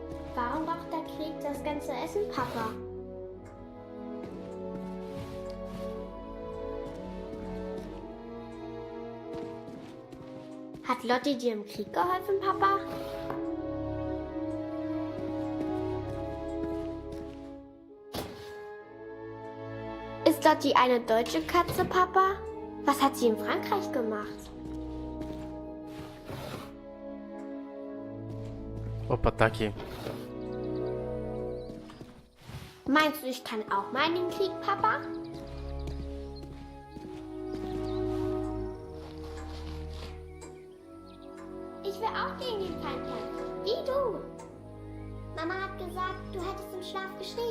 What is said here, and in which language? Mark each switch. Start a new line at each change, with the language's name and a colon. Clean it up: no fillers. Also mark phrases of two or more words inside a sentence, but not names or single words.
German: Warum braucht der Krieg das ganze Essen, Papa? Hat Lotti dir im Krieg geholfen, Papa? Ist Lotti eine deutsche Katze, Papa? Was hat sie in Frankreich gemacht?
Portuguese: Opa, tá aqui.
German: Meinst du, ich kann auch mal in den Krieg, Papa? Ich will auch gegen den Feind kämpfen, wie du. Mama hat gesagt, du hättest im Schlaf geschrien.